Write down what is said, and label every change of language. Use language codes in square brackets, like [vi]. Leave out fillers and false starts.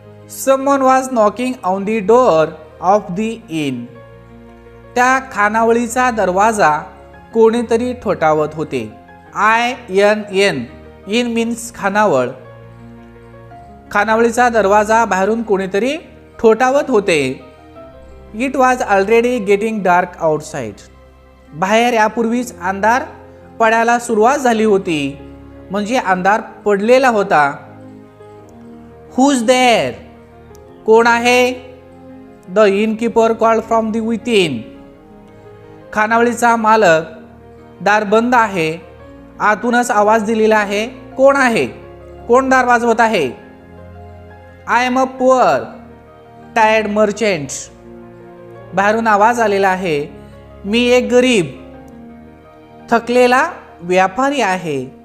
[en] Someone was knocking on the door of the inn. [mr] त्या खानावळीचा दरवाजा कोणीतरी ठोठावत होते. INN [en] inn means [mr] खानावळ. खानावळीचा दरवाजा बाहेरून कोणीतरी ठोठावत होते. [en] It was already getting dark outside. [mr] बाहेर यापूर्वीच अंधार पडायला सुरुवात झाली होती, म्हणजे अंधार पडलेला होता. [en] who's there, [mr] कोण आहे? [en] The innkeeper called from the within. [mr] खानावळीचा मालक, दार बंद आहे, आतूनच आवाज दिलेला आहे. कोण आहे? कोण दार वाजवत आहे? [en] I am a poor tired merchant. [mr] बाहेरून आवाज आलेला आहे, मी एक गरीब थकलेला व्यापारी आहे.